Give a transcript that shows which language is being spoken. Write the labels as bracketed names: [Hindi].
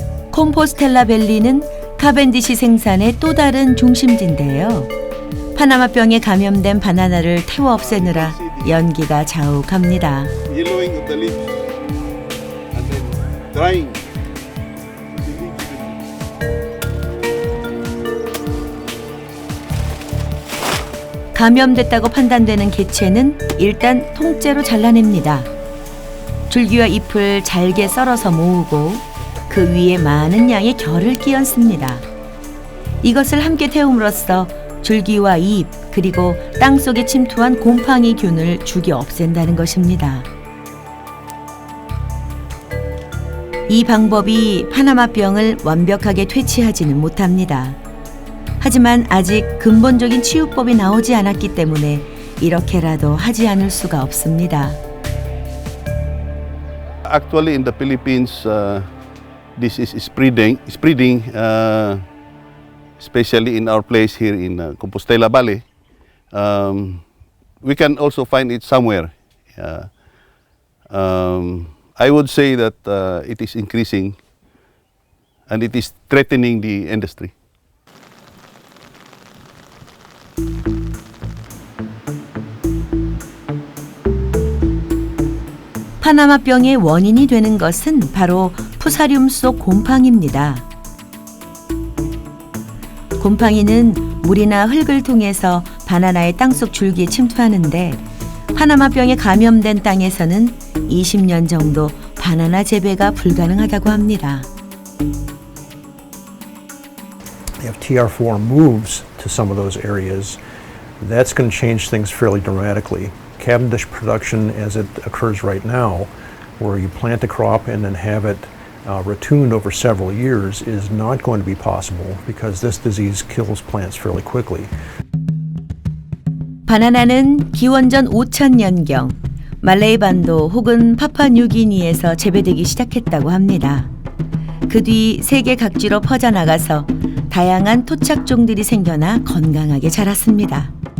[Korean] 콤포스텔라 밸리는 카벤디시 생산의 또 다른 중심지인데요. 파나마병에 감염된 바나나를 태워 없애느라 연기가 자욱합니다. [English] Yellowing of the leaves and then drying. [Korean] 감염됐다고 판단되는 개체는 일단 통째로 잘라냅니다. 줄기와 잎을 잘게 썰어서 모으고 그 위에 많은 양의 결을 끼얹습니다. 이것을 함께 태움으로써 줄기와 잎 그리고 땅속에 침투한 곰팡이균을 죽여 없앤다는 것입니다. 이 방법이 파나마병을 완벽하게 퇴치하지는 못합니다. 하지만 아직 근본적인 치유법이 나오지 않았기 때문에 이렇게라도 하지 않을 수가 없습니다. [English] Actually, in the Philippines, this is spreading, especially in our place here in Compostela Valley. We can also find it somewhere. I would say that it is increasing and it is threatening the industry. [Korean] 파나마병의 원인이 되는 것은 바로 푸사륨 속 곰팡이입니다. 곰팡이는 물이나 흙을 통해서 바나나의 땅속 줄기에 침투하는데 파나마병에 감염된 땅에서는 20년 정도 바나나 재배가 불가능하다고 합니다. [English] If TR4 moves to some of those areas, that's going to change things fairly dramatically. Cavendish production as it occurs right now, where you plant a crop and then have it ratooned over several years, is not going to be possible because this disease kills plants fairly quickly. [Korean] 바나나는 기원전 5000년경 말레이 반도 혹은 파푸아뉴기니에서 재배되기 시작했다고 합니다. 그 뒤 세계 각지로 퍼져나가서 다양한 토착종들이 생겨나 건강하게 자랐습니다.